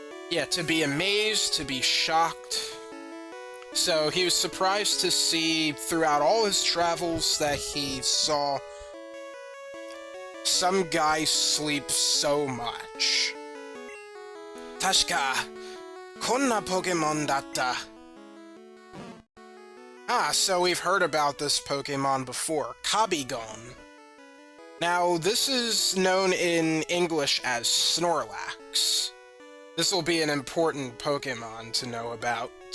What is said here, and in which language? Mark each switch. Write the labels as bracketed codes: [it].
[en] Yeah, to be amazed, to be shocked. So he was surprised to see throughout all his travels that he saw some guy sleep so much. [ja] 確か、こんなポケモンだった。 [en] Ah, so we've heard about this Pokemon before, Kabigon. Now, this is known in English as Snorlax. This will be an important Pokemon to know about.